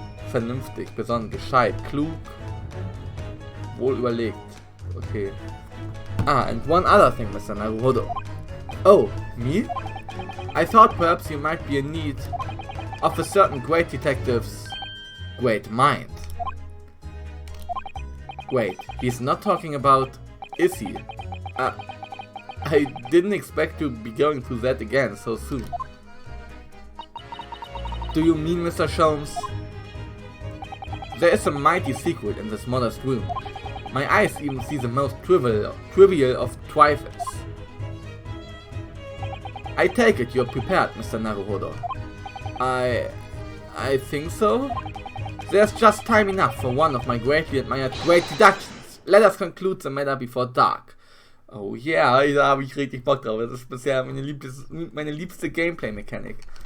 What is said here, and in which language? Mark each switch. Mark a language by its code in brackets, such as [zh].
[de] Vernünftig, besonnen, gescheit, klug, wohl überlegt. [en] Okay. Ah, and one other thing, Mr. Naruhodo. Oh, me? I thought perhaps you might be in need of a certain great detective's great mind. Wait, he's not talking about... is he? I didn't expect to be going through that again so soon. Do you mean, Mr. Sholmes? There is a mighty secret in this modest room. My eyes even see the most trivial of trifles. I take it you're prepared, Mr. Naruhodo. I think so? There's just time enough for one of my greatly admired great deductions. Let us conclude the matter before dark. [de] Oh yeah, da habe ich richtig Bock drauf. Das ist bisher meine liebste Gameplay-Mechanik.